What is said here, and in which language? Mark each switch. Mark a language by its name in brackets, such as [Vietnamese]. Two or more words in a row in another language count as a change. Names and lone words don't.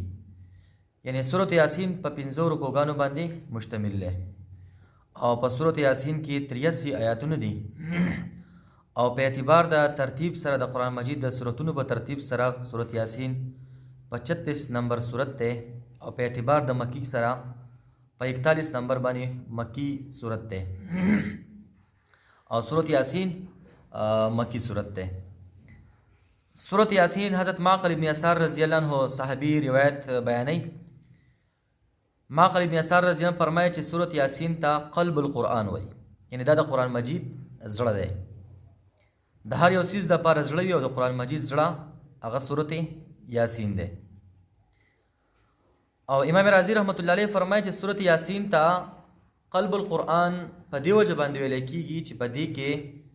[Pashto] یعنی سورة یاسین په 15 رکوګانو باندې مشتمل دی او په سورة یاسین کې 83 آیاتونه دي او په اعتبار د ترتیب سره د قرآن مجید د سورتونو په ترتیب سره سورة یاسین 35 نمبر سورت ده او په اعتبار د مکی سره په 41 نمبر باندې مکی سورت ده او سورة یاسین مکی سورت ده. سورة یاسین حضرت معقل ابن یسار [Arabic] رضی اللہ عنہ [Pashto] صحابی روایت بیانی. معقل ابن یسار [Arabic] رضی اللہ عنہ [Pashto] فرمایي چې سورة یاسین ته [Arabic] قلب القرآن [Pashto] وای، یعنی دا د قرآن مجید زړه دی. د هر یو څیز د پاره زړه وي او د قرآن مجید زړه هغه سورة یاسین دی. او امام رازی [Arabic] رحمت الله علیه [Pashto] فرمایي چې سورة یاسین ته [Arabic] قلب القرآن [Pashto] په دې وجه باندې ویل کیږي چې په دې کې